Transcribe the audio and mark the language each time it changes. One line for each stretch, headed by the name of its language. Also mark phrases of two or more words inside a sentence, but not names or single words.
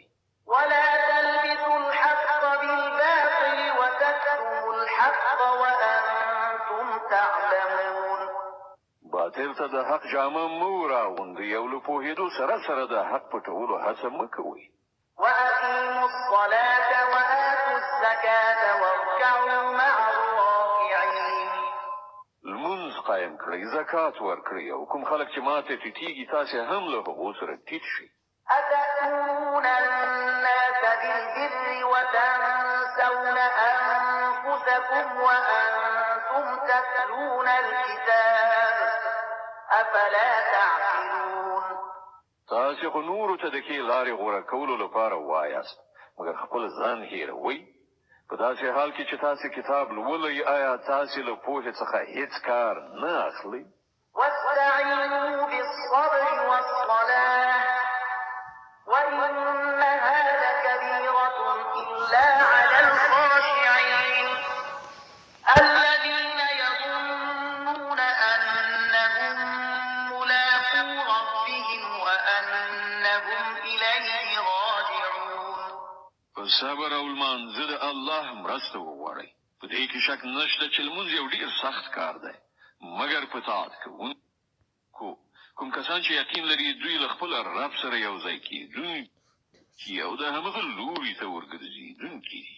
Arabic: ولا تلبسوا الحق بالباطل وتكتموا الحق وأنتم تعلمون.
Pashto: باطل ته د حق جامه مه راغوندئ او له پوهېدو سره سره د حق پټولو هڅه مه کوئ.
Arabic: وأقيموا الصلاة وآتوا الزكاة واركعوا مع الراكعين.
Pashto: لمونځ قایم کړئ، زکات ورکړئ او کوم خلک چې ماته ټیټیږي تاسې هم له هغو سره ټیټ شئ.
Arabic: أتأمرون الناس بالبر وتنسون أنفسكم وأنتم تتلون الكتاب أفلا تعقلون.
Pashto: تاسې خو نورو ته د ښې لارې غوره کولو لپاره وایاست مګر خپل ځان هېروئ. په داسې حال کې چې تاسې کتاب لولئ آیا تاسې له پوهې څخه هیڅ کار نه اخلئ؟
Arabic: واستعينوا بالصبر والصلاة وإنها لكبيرة إلا على الخاشعين الذين يظنون أنهم ملاقو ربهم وأنهم إليه راجعون.
Pashto: صبر او لمانځه د الله مرسته وغواړئ. په دې کې شک نشته چې لمونځ یو ډېر سخت کار دی مګر په طاعت کوونکو کوم کسان چې یقین لري دوی له خپل رب سره یو ځای کېدونکي او د همغه لوري ته ورګرځېدونکي دي.